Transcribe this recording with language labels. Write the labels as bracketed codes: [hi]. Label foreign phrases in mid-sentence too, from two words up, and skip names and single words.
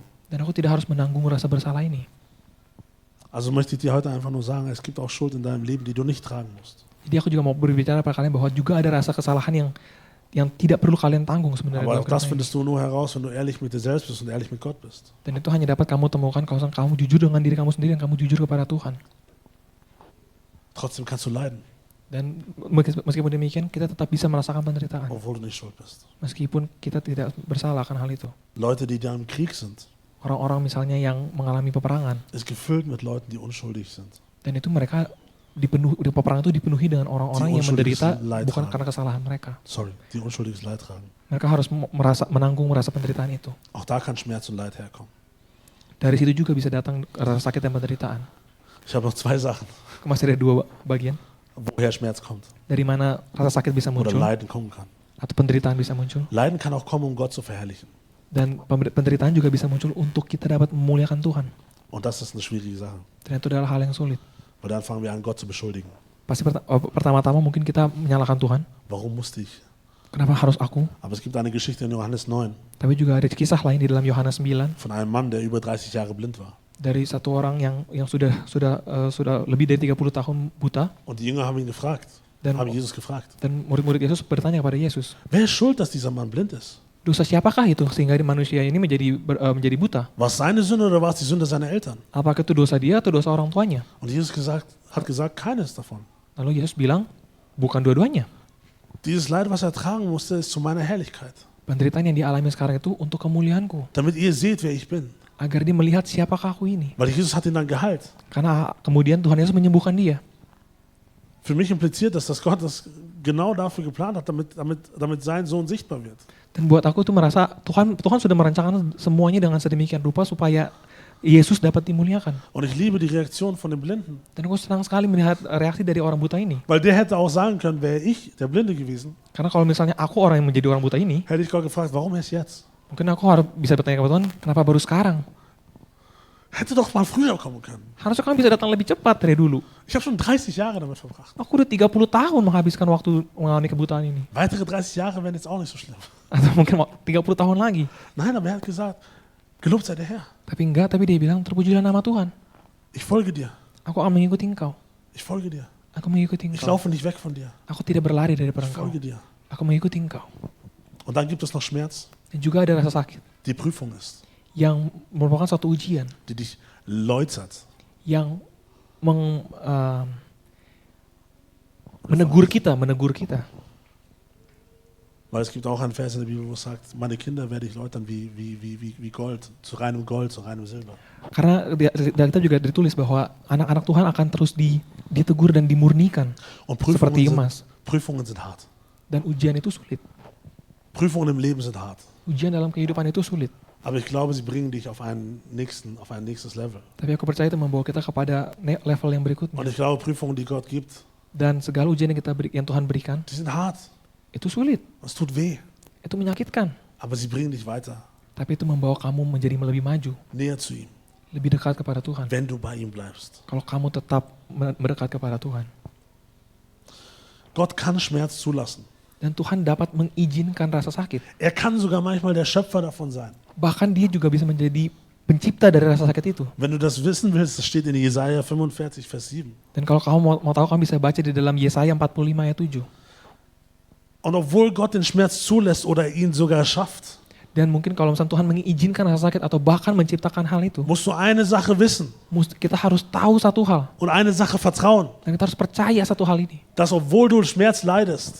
[id] Dan aku tidak harus menanggung rasa bersalah ini. [de] Also möchte ich dir heute einfach nur sagen, es gibt auch Schuld in deinem Leben, die du nicht tragen musst. [id] Jadi aku juga mau berbicara pada kalian bahwa juga ada rasa kesalahan yang tidak perlu kalian tanggung sebenarnya. [de] Aber auch [id] dalam [de] das [id] kehidupan ini. [de] findest du nur heraus, wenn du ehrlich mit dir selbst bist und ehrlich mit Gott bist. [id] Dan itu hanya dapat kamu temukan kalau kamu jujur dengan diri kamu sendiri dan kamu jujur kepada Tuhan. [de] Trotzdem kannst du leiden, [id] Dan meskipun demikian kita tetap bisa merasakan penderitaan. [de] obwohl du nicht schuld bist. [id] Meskipun kita tidak bersalah akan hal itu. [de] Leute, die da im Krieg sind, [id] Orang-orang misalnya yang mengalami peperangan. [de] ist gefüllt mit Leuten, die unschuldig sind. [id] Dan itu mereka peperangan itu dipenuhi dengan orang-orang yang menderita [de] Leid [id] bukan [de] tragen. [id] karena kesalahan mereka. [de] Sorry, die unschuldiges Leid tragen. [id] Mereka harus menanggung rasa penderitaan itu. [de] Auch da kann Schmerz und Leid herkommen. [id] Dari situ juga bisa datang rasa sakit dan penderitaan. [de] Ich habe noch zwei Sachen, [id] Masih ada dua bagian. [de] woher Schmerz kommt [id] Dari mana rasa sakit bisa [de] oder [id] muncul [de] Leiden kommen kann. [id] atau penderitaan bisa muncul. [de] Leiden kann auch kommen, um Gott zu verherrlichen. [id] Dan penderitaan juga bisa muncul untuk kita dapat memuliakan Tuhan. [de] Und das ist eine schwierige Sache, [id] Dan itu adalah hal yang sulit. [de] weil dann fangen wir an, Gott zu beschuldigen. [id] Pasti pertama-tama mungkin kita menyalahkan Tuhan. [de] Warum musste ich? [id] Kenapa harus aku? [de] Aber es gibt eine Geschichte in Johannes 9 [id] Tapi juga ada kisah lain di dalam Yohanes 9 [de] von einem Mann, der über 30 Jahre blind war. [id] dari satu orang yang sudah lebih dari 30 tahun buta. [de] Und die Jünger haben ihn gefragt, haben Jesus gefragt, [id] Dan murid-murid Yesus bertanya kepada Yesus, [de] wer ist schuld, dass dieser Mann blind ist? [id] dosa siapakah itu sehingga manusia ini menjadi buta? [de] War es seine Sünde oder war es die Sünde seiner Eltern? [id] Apakah itu dosa dia atau dosa orang tuanya? [de] Und Jesus hat gesagt, keines davon. [id] Lalu Yesus bilang, bukan dua-duanya. [de] Dieses Leid, was er tragen musste, ist zu meiner Herrlichkeit. [id] Penderitaan yang dialami sekarang itu untuk kemuliaanku. [de] Damit ihr seht, wer ich bin. [id] Agar dia melihat siapakah aku ini. [de] Weil Jesus hat ihn dann geheilt. [id] Karena kemudian Tuhan Yesus menyembuhkan dia. [de] Für mich impliziert das, dass Gott das genau dafür geplant hat, damit sein Sohn sichtbar wird. [id] Dan buat aku tuh merasa Tuhan sudah merencanakan semuanya dengan sedemikian rupa supaya Yesus dapat dimuliakan. [de] Und ich liebe die Reaktion von dem Blinden. [id] Dan aku senang sekali melihat reaksi dari orang buta ini. [de] Weil der hätte auch sagen können, wäre ich der Blinde gewesen, [id] Karena kalau misalnya aku orang yang menjadi orang buta ini, [de] hätte ich Gott gefragt, warum erst jetzt? [id] mungkin aku harus bisa bertanya kepada Tuhan, kenapa baru sekarang? [de] Hätte doch mal früher kommen können. [id] Harusnya kan bisa datang lebih cepat dari dulu. [de] Ich habe schon 30 Jahre damit verbracht. [id] Aku udah 30 tahun menghabiskan waktu mengalami kebutaan ini. [de] Weitere 30 Jahre wären jetzt auch nicht so schlimm. [id] Atau mungkin 30 tahun lagi. [de] Nein, aber er hat gesagt, gelobt sei der Herr. [id] Tapi dia bilang, terpujilah nama Tuhan. [de] Ich folge dir. [id] Aku akan mengikuti engkau. [de] Ich folge dir. [id] Aku mengikuti [de] Ich [id] Engkau. [de] laufe nicht weg von dir. [id] Aku tidak berlari daripada [de] Ich [id] Engkau. [de] folge dir. [id] Aku mengikuti Engkau. [de] Und dann gibt es noch Schmerz, [id] Dan juga ada rasa sakit [de] die Prüfung ist, [id] yang merupakan suatu ujian [de] die dich läutert. [id] yang menegur kita. [de] Weil es gibt auch einen Vers in der Bibel, wo es sagt, meine Kinder werde ich läutern wie Gold, zu reinem Silber. [id] Karena di Alkitab juga ditulis bahwa anak-anak Tuhan akan terus ditegur dan dimurnikan [de] Und [id] seperti emas. [de] Prüfungen sind hart. [id] Dan ujian itu sulit. [de] Prüfungen im Leben sind hart. [id] Ujian dalam kehidupan itu sulit. [de] Aber ich glaube, sie bringen dich auf ein nächstes Level. [id] Tapi aku percaya itu membawa kita kepada level yang berikutnya. [de] Und ich glaube, Prüfungen, die Gott gibt, [id] Dan segala ujian yang Tuhan berikan, [de] die sind hart. [id] itu sulit. [de] Es tut weh. [id] Itu menyakitkan. [de] Aber sie bringen dich weiter, [id] Tapi itu membawa kamu menjadi lebih maju, [de] näher zu ihm, [id] lebih dekat kepada Tuhan. [de] wenn du bei ihm bleibst. [id] Kalau kamu tetap mendekat kepada Tuhan. [de] Gott kann Schmerz zulassen. [id] Dan Tuhan dapat mengizinkan rasa sakit. [de] Er kann sogar manchmal der Schöpfer davon sein. [id] Bahkan dia juga bisa menjadi pencipta dari rasa sakit itu. [de] Wenn du das wissen willst, das steht in Jesaja 45, Vers 7. [id] Dan kalau kamu mau tahu, kamu bisa baca di dalam Yesaya 45 ayat 7. [de] Und obwohl Gott den Schmerz zulässt oder ihn sogar schafft, [id] Dan mungkin kalau misalnya Tuhan mengizinkan rasa sakit atau bahkan menciptakan hal itu, [de] musst du eine Sache wissen [id] kita harus tahu satu hal. [de] und eine Sache vertrauen, [id] Dan kita harus percaya satu hal ini. [de] dass obwohl du Schmerz leidest,